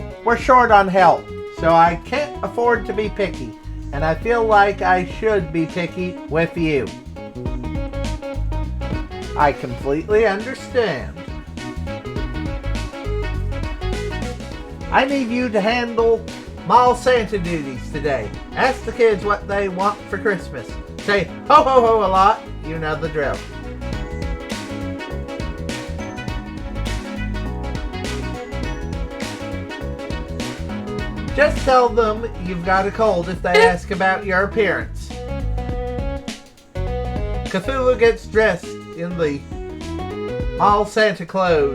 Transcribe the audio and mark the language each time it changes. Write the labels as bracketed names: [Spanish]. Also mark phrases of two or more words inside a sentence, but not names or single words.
[English] We're short on help, so I can't afford to be picky, and I feel like I should be picky with you. I completely understand. I need you to handle mall Santa duties today. Ask the kids what they want for Christmas. Say ho ho ho a lot. You know the drill. Just tell them you've got a cold if they ask about your appearance. Cthulhu gets dressed in the mall Santa clothes.